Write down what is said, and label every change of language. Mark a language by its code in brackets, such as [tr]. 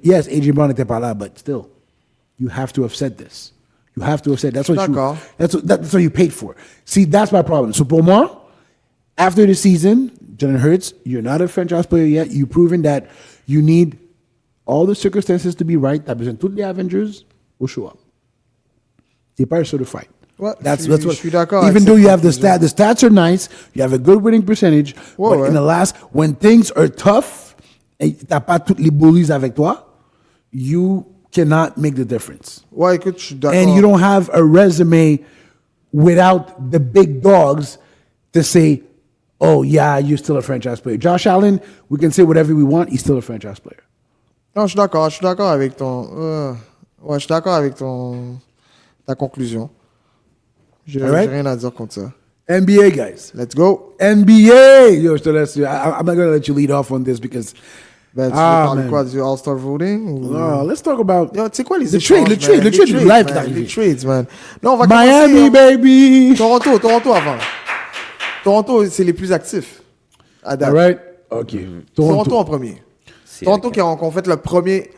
[en] Yes, AJ Brown [fr] était pas là, [en] but still, you have to have said this. You have to have said that's what you paid for. See, that's my problem. So [fr] pour moi, [en] after the season, Jalen Hurts, you're not a franchise player yet. You've proven that you need all the circumstances to be right. [fr] T'as besoin de tous les Avengers [en] will show up. [fr] T'es pas certified. Ouais, [en] That's [fr] je suis d'accord. [en] Even though you have the stats are nice, you have a good winning percentage, [fr] Ouais, [en] but in the last, when things are tough, [fr] et t'as pas toutes les bullies avec toi, [en] you cannot make the difference. [fr] Ouais, écoute, je suis d'accord. [en] And you don't have a resume without the big dogs to say, oh, yeah, you're still a franchise player. Josh Allen, we can say whatever we want, he's still a franchise player. [fr] Non, je suis d'accord avec ton. Ouais, je suis d'accord avec ta conclusion. J'ai rien à dire contre ça. [en] NBA, guys. Let's go. [fr] NBA! Yo, je te laisse. [en] I'm not going to let you lead off on this because. [fr] Ben, tu veux parler quoi, du All-Star voting? Ou... [en] let's talk about. [fr] Yo, tu sais quoi, les le trade live qui est arrivé. Les trades, man. Non, on va [en] Miami, baby! [fr] Toronto avant. Toronto, c'est les plus actifs. À date. [en] All right? OK. [fr] Toronto en premier. Toronto qui ont fait le premier,